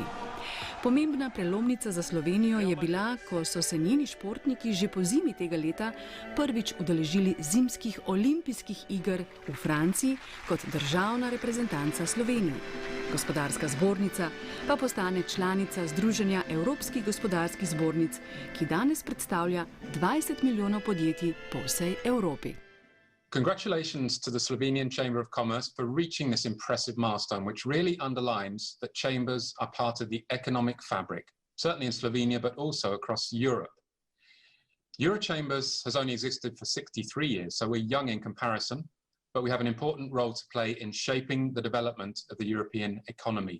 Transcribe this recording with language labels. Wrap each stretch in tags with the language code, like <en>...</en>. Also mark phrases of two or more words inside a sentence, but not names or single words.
<sl>Pomembna prelomnica za Slovenijo je bila, ko so se njeni športniki že po zimi tega leta prvič udeležili zimskih olimpijskih iger v Franciji kot državna reprezentanca Slovenije. Gospodarska zbornica pa postane članica Združenja evropskih gospodarskih zbornic, ki danes predstavlja 20 milijonov podjetij po vsej Evropi.</sl> <en>Congratulations to the Slovenian Chamber of Commerce for reaching this impressive milestone, which really underlines that chambers are part of the economic fabric, certainly in Slovenia, but also across Europe. Eurochambers has only existed for 63 years, so we're young in comparison, but we have an important role to play in shaping the development of the European economy.</en>